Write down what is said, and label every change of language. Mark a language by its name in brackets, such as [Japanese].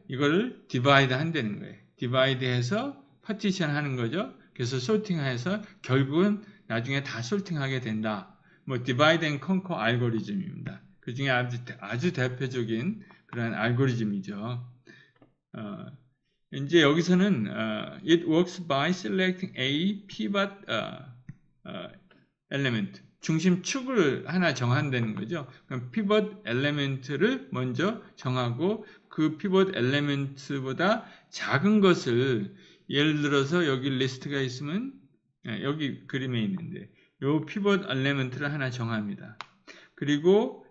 [Korean] 이거를 디바이드 한다는 거예요. 디바이드해서 파티션 하는 거죠. 그래서 솔팅해서 결국은 나중에 다 솔팅하게 된다. 디바이드 앤 컨커 알고리즘입니다. 그 중에 아주 대표적인 그런 알고리즘이죠. 이제 여기서는 [English] it works by selecting a pivot element. [Korean] 중심 축을 하나 정한다는 거죠. 그럼 피벗 엘리멘트를 먼저 정하고 그 피벗 엘리멘트보다 작은 것을 예를 들어서 여기 리스트가 있으면 여기 그림에 있는데 요 피벗 엘리멘트를 하나 정합니다. 그리고